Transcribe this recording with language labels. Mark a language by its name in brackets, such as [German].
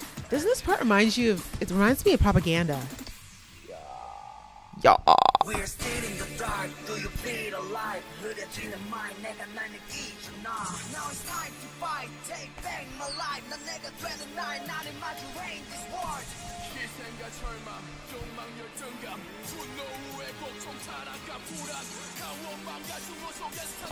[English] Doesn't this part remind you of, it reminds me of Propaganda. Yeah. We're still in the dark, do you feel alive? [Korean] 흐려지는 mind, 내가 날 느끼잖아. [English] Now it's time to fight, take back my life. [Korean] 난 내가 되는 날, 나를 마주해 [English] in this world. [Korean] 희생과 절망, 욕망, 열정감, 분노의 고통, 타락과 불안, 가원망과 중호 속에서.